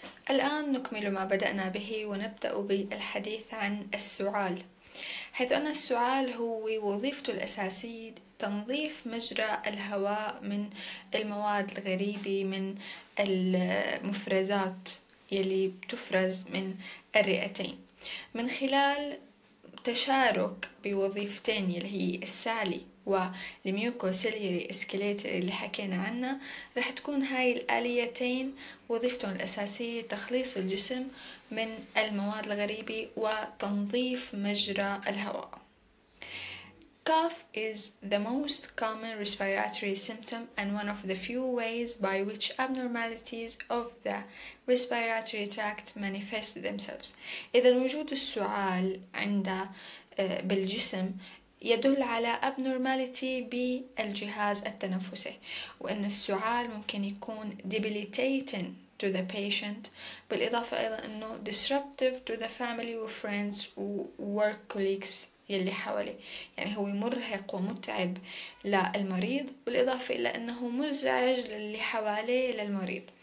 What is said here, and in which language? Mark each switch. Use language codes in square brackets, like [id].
[ar] الآن نكمل ما بدأنا به ونبدأ بالحديث عن السعال، حيث أن السعال هو وظيفته الأساسية تنظيف مجرى الهواء من المواد الغريبة، من المفرزات يلي بتفرز من الرئتين من خلال تشارك بوظيفتين يلي هي السعلي والميوكوسيلياري اسكيليتر اللي حكينا عنها. رح تكون هاي الآليتين وظيفتهم الأساسية تخليص الجسم من المواد الغريبة وتنظيف مجرى الهواء. [en] Cough is the most common respiratory symptom and one of the few ways by which abnormalities of the respiratory tract manifest themselves. [ar] إذا وجود السعال بالجسم يدل على abnormality بالجهاز التنفسي، وأن السعال ممكن يكون [en] debilitating to the patient، [ar] بالإضافة أيضا أنه [en] disruptive to the family [ar] و friends و [en] work colleagues [ar] يلي حواليه، يعني هو مرهق ومتعب للمريض، بالإضافة إلى أنه مزعج للي حواليه للمريض.